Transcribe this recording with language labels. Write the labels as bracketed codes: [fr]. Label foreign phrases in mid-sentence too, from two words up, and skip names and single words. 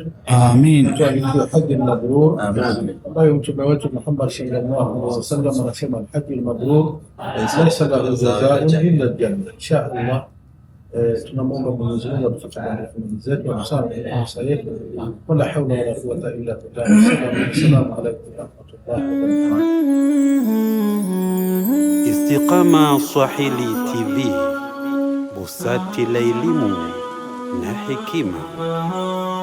[sw] Amin. Tuandikie haji mabrur, ambayo mtume wetu Muhammad [ar] صلى الله عليه وسلم [sw] anasema [ar] الحج المبرور ليس له جزاء إلا الجنة. [sw] Inshallah tunamwomba Mwenyezi Mungu atutakabalie amali zetu na makosa yetu. [ar] ولا حول ولا قوة إلا بالله. السلام عليكم ورحمة الله وبركاته. [sw] Istiqama Swahili TV, busati la elimu na hekima.